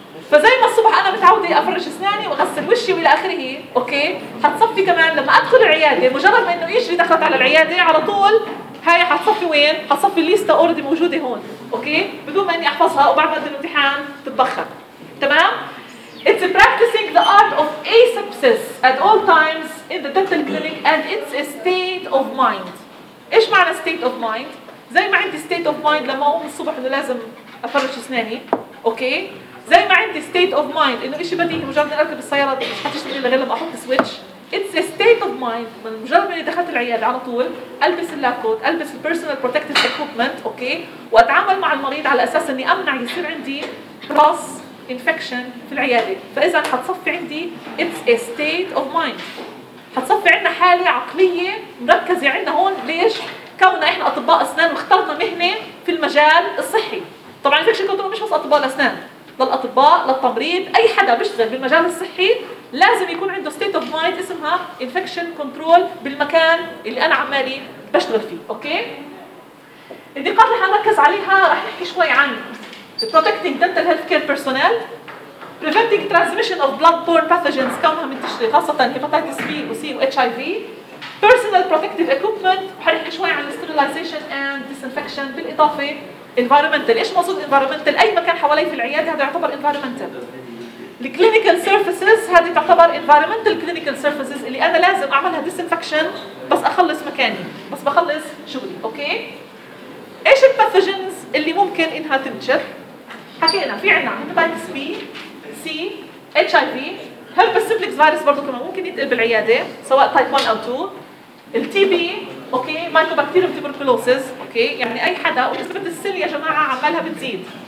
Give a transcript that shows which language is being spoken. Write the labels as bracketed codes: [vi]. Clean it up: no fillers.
[ar] فزي ما الصبح انا متعودة افرش اسناني واغسل وشي والى اخره اوكي، حتصفي كمان لما ادخل العيادة مجرد ما انه اجري دخلت على العيادة على طول هاي حتصفي وين؟ حتصفي الليستة اوريدي موجودة هون اوكي بدون ما اني احفظها وبعد ما الامتحان تتبخر. تمام؟ [en] It's practicing the art of asepsis at all times in the dental clinic and it's a state of mind. [ar] ايش معنى state of mind؟ زي ما عندي state of mind لما اقوم الصبح انه لازم افرش اسناني اوكي، زي ما عندي state of mind انه اشي بديه مجرد ما اركب السيارة مش حتشتغل الا غير لما احط سويتش، [en] it's a state of mind [ar] من مجرد ما دخلت العيادة على طول البس اللاكوت، البس ال personal protective equipment اوكي واتعامل مع المريض على اساس اني امنع يصير عندي cross infection في العيادة. فاذا حتصفي عندي [en] it's a state of mind، [ar] حتصفي عندنا حالة عقلية مركزة عندنا هون. ليش؟ كوننا احنا اطباء اسنان واخترنا مهنة في المجال الصحي. طبعا infection control مش بس اطباء الاسنان، للأطباء، للتمريض، أي حدا بيشتغل بالمجال الصحي لازم يكون عنده state of mind اسمها infection control بالمكان اللي أنا عمالي بشتغل فيه. أوكي؟ النقاط اللي هنركز عليها رح نحكي شوي عن [en] protecting dental healthcare personnel, preventing transmission of blood-borne pathogens [ar] كمها منتشري خاصة [en] hepatitis B و C و HIV, personal protective equipment, [ar] وحنحكي شوي عن [en] sterilization and disinfection. [ar] بالإضافة environmental, إيش موضوع environmental؟ أي مكان حوالي في العيادة هذا يعتبر environmental. الكلينيكال سيرفيسز هذه تعتبر انفايرمنتال كلينيكال سيرفيسز اللي انا لازم اعملها ديسانفكشن بس اخلص مكاني بس بخلص شغلي. اوكي ايش الباثوجنز اللي ممكن انها تنشر؟ حكينا في عنا هيبتايتس بي سي اتش اي في, هيربس سيمبلكس فيروس برضو كمان ممكن يتقل بالعياده سواء تايب 1 او 2, التي بي, اوكي مايكوباكتيريوم تيبركلوسيس, اوكي يعني اي حدا ونسبه السل يا جماعه عمالها بتزيد.